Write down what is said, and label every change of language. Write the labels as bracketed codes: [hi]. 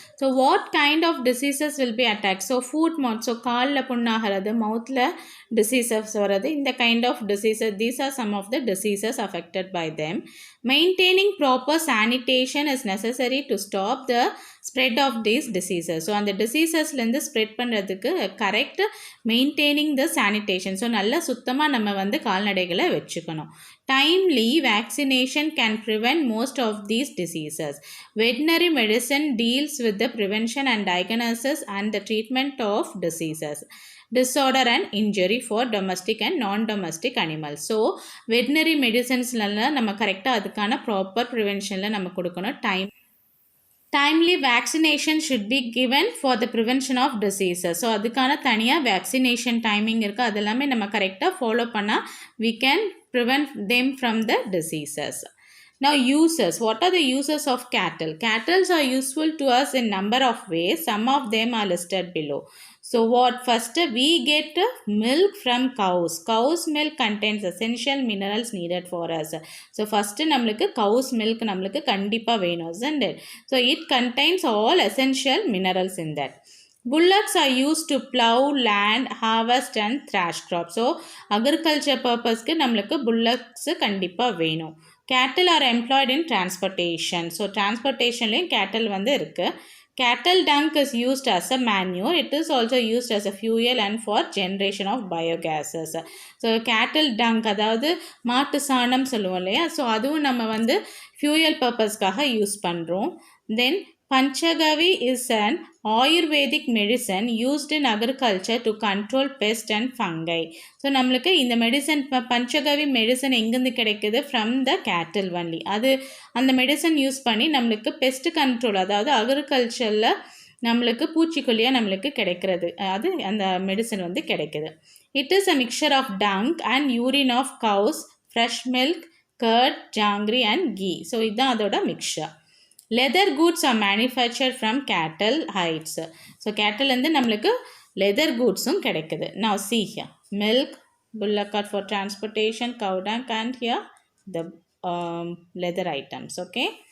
[en] So what kind of diseases will be attacked? So foot, mouth, so [ta] கால்ல புண்ணாகிறது, [en] mouthல diseases வரது, இந்த kind of diseases, these are some of the diseases affected by them. Maintaining proper sanitation is necessary to stop the spread of these diseases. So அந்த diseasesலேருந்து spread பண்ணுறதுக்கு correct maintaining the sanitation. [ta] So நல்லா சுத்தமாக நம்ம வந்து கால்நடைகளை வச்சுக்கணும். [en] Timely vaccination can prevent most of these diseases. Veterinary medicine deals with the prevention and diagnosis and the treatment of diseases, disorder and injury for domestic and non-domestic animals. [ta] So veterinary medicinesல நம்ம கரெக்டாக அதுக்கான proper ப்ரிவென்ஷனில் நம்ம கொடுக்கணும். [en] Timely vaccination should be given for the prevention of diseases. [ta] So அதுக்கான தனியாக vaccination timing இருக்குது, அதெல்லாமே நம்ம கரெக்டாக ஃபாலோ பண்ணால் [en] we can prevent them from the diseases. Now uses. What are the uses of cattle? Cattle are useful to us in number of ways. Some of them are listed below. So what? First, we get milk from cows. Cow's milk contains essential minerals needed for us. [ta] So first நம்மளுக்கு cow's milk நம்மளுக்கு கண்டிப்பா வேணும், isn't it? [en] So it contains all essential minerals in that. Bullocks are used to plow land, harvest and thrash crops. [ta] So agriculture purpose-க்கு நம்மளுக்கு bullocks கண்டிப்பா வேணும். [en] Cattle are employed in transportation. [ta] So transportation-லையும் cattle வந்து இருக்கு. [en] Cattle dung is used as a manure. It is also used as a fuel and for generation of biogases. [ta] So cattle dung, அதாவது மாட்டு சாணம் சொல்லுவோம் இல்லையா, ஸோ அதுவும் நம்ம வந்து fuel purpose-காக யூஸ் பண்ணுறோம். Then [en] Panchagavi is an Ayurvedic medicine used in agriculture to control pest and fungi. [ta] So நம்மளுக்கு இந்த மெடிசன் பஞ்சகவி மெடிசன் எங்கேருந்து கிடைக்குது [en] From the cattle only. [ta] அது அந்த மெடிசன் யூஸ் பண்ணி நம்மளுக்கு பெஸ்ட் கண்ட்ரோல், அதாவது அக்ரிகல்ச்சரில் நம்மளுக்கு பூச்சிக்கொல்லியாக நம்மளுக்கு கிடைக்கிறது, அது அந்த மெடிசன் வந்து கிடைக்குது. [en] It is a mixture of dung and urine of cows, fresh milk, curd, jaggery and ghee. [ta] So இதுதான் அதோட mixer. [en] Leather goods are manufactured from cattle hides. [ta] So cattle வந்து நம்மளுக்கு leather goodsum கிடைக்குது. [en] Now see here, milk, bullock cart for transportation, cow dung, and here the leather items. Okay.